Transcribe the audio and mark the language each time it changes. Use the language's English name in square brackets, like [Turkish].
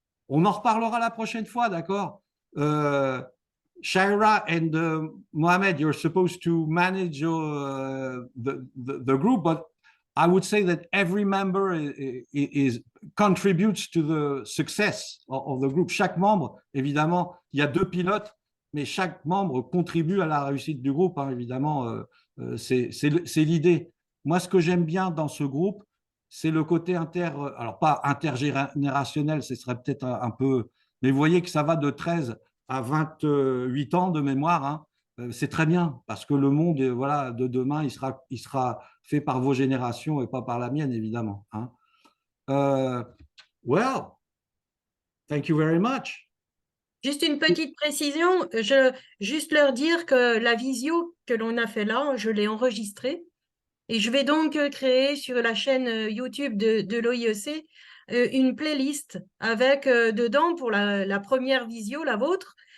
[French] On en reparlera la prochaine fois, d'accord? [English] Shaira and Mohamed, you're supposed to manage the group, but I would say that every member contributes to the success of the group. [French] Chaque membre, évidemment, il y a 2 pilotes, mais chaque membre contribue à la réussite du groupe, hein, évidemment, c'est l'idée. Moi, ce que j'aime bien dans ce groupe, c'est le côté alors pas intergénérationnel, ce serait peut-être un peu, mais vous voyez que ça va de 13 à 28 ans de mémoire, hein. C'est très bien, parce que le monde, voilà, de demain, il sera fait par vos générations et pas par la mienne, évidemment. Hein. [English] Well, thank you very much. [French] Juste une petite précision, juste leur dire que la visio que l'on a fait là, je l'ai enregistrée Et je vais donc créer sur la chaîne YouTube de l'OIEC une playlist avec dedans pour la première visio, la vôtre.